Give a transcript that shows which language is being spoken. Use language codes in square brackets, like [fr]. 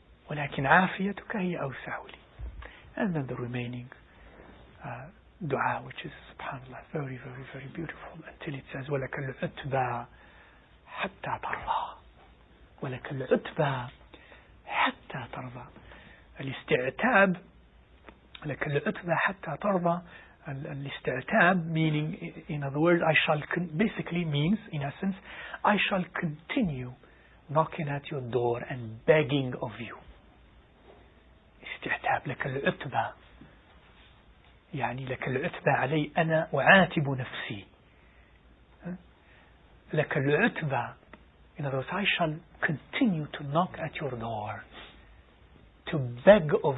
[ar] ولكن عافيتك هي أوسع لي. [en] And then the remaining dua, which is subhanallah very, very, very beautiful, until it says [ar] ولك العتبى حتى ترضى. ولك العتبى حتى ترضى. الاستعتاب, لك العتبى حتى ترضى. [en] الاستعتاب meaning, in other words, basically means, in essence, I shall continue knocking at your door and begging of you. [ar] استعتاب. لك العتبى يعني لك العتبى علي أنا أعاتب نفسي. لك العتبى, [en] in other words, I shall continue to knock at your door, to beg